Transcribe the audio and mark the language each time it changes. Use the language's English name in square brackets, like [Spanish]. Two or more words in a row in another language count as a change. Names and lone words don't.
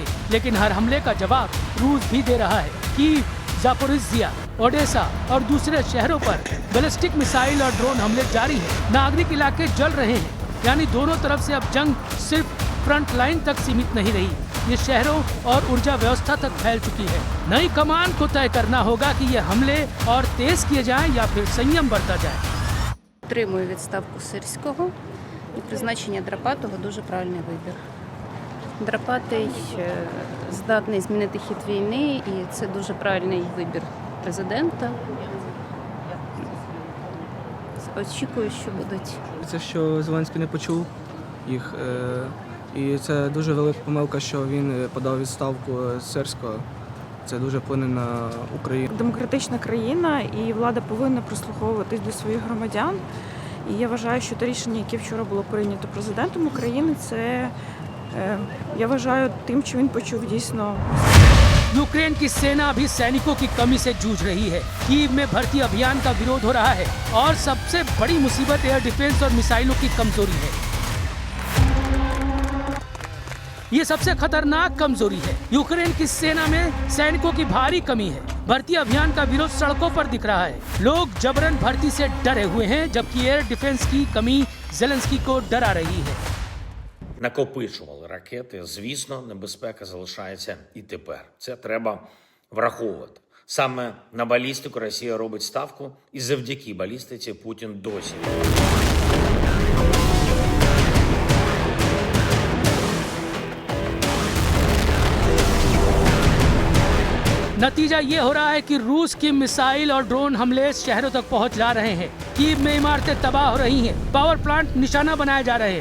[Hindi] लेकिन हर हमले का जवाब रूस भी दे रहा है। कीव, ज़ापोरिज़िया, ओडेसा और दूसरे शहरों पर [English] ballistic missile [Hindi] और ड्रोन हमले जारी हैं। नागरिक इलाके जल रहे हैं। यानी दोनों तरफ से अब जंग सिर्फ [English] front line [Hindi] तक सीमित नहीं रही, ये शहरों और ऊर्जा व्यवस्था तक फैल चुकी है। नई कमान को तय करना होगा कि ये हमले और तेज किए जाएं या फिर संयम बरता जाए। [Ukrainian] Підтримую відставку Сирського і призначення Драпатого дуже правильний вибір. Драпатий здатний змінити хід війни, і це дуже правильний вибір президента. Очікую, що будуть. Це що Зеленський не почув їх. І це дуже велика помилка, що він подав відставку Сирського. Це дуже вплине на Україну. Демократична країна і влада повинна прислуховуватись до своїх громадян. І я вважаю, що те рішення, яке вчора було прийнято президентом України, це, я вважаю, тим, що він почув дійсно. [Hindi] यूक्रेन की सेना भी सैनिकों की कमी से जूझ रही है। कीव में भर्ती अभियान का विरोध हो रहा है और सबसे बड़ी मुसीबत [English] air defence [Hindi] और मिसाइलों की कमजोरी है। ये सबसे खतरनाक कमजोरी है। यूक्रेन की सेना में सैनिकों की भारी कमी है। भर्ती अभियान का विरोध सड़कों पर दिख रहा है। लोग जबरन भर्ती से डरे हुए हैं, जबकि [English] air defence [Hindi] की कमी ज़ेलेंस्की को डरा रही है। [Ukrainian] Накопичували ракети. Звісно, небезпека залишається і тепер. Це треба враховувати. Саме на балістику Росія робить ставку, і завдяки балістиці Путін досі. [Hindi] नतीजा ये हो रहा है कि रूस की मिसाइल और ड्रोन हमले शहरों तक पहुंच जा रहे हैं। कीव में इमारतें तबाह हो रही हैं, [English] power plant [Hindi] निशाना बनाए जा रहे हैं।